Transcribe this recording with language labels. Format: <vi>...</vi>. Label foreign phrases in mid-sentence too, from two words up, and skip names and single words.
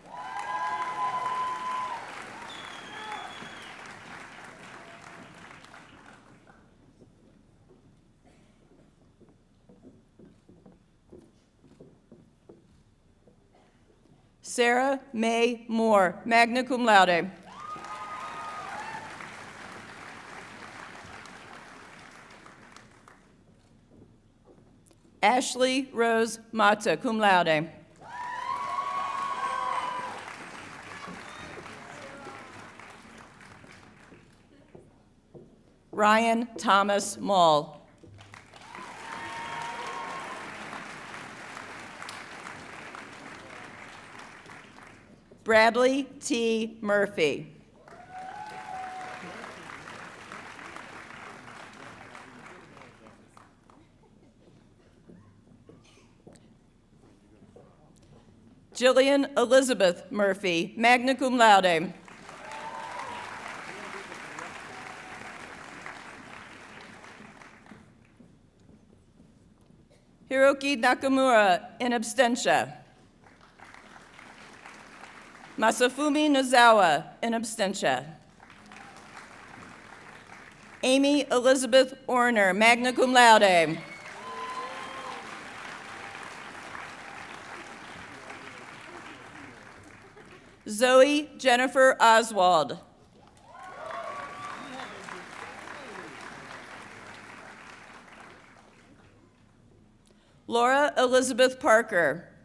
<en>Sarah May Moore,</en> <la>magna cum laude.</la> <en>Ashley Rose Mata,</en> <la>cum laude.</la> <en>Ryan Thomas Mull. Bradley T. Murphy. Jillian Elizabeth Murphy,</en> <la>magna cum laude.</la> <en>Hiroki Nakamura,</en> <la>in absentia.</la> <en>Masafumi Nozawa,</en> <la>in absentia.</la> <en>Amy Elizabeth Orner,</en> <la>magna cum laude.</la> <en>Zoe Jennifer Oswald. Laura Elizabeth Parker.</en>